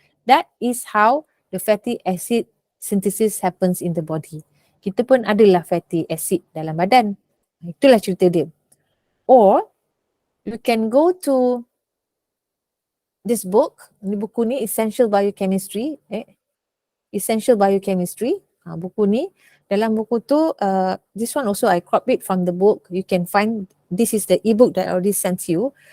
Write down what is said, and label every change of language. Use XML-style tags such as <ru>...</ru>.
<en>That is how the fatty acid synthesis happens in the body.</en> <ms>Kita pun adalah fatty acid dalam badan. Itulah cerita dia.</ms> <en>Or you can go to this book.</en> <ms>Ini buku ni Essential Biochemistry. Essential Biochemistry. Buku ni, dalam buku tu,</ms> <en>this one also I crop it from the book. You can find, this is the ebook that I already sent you.</en>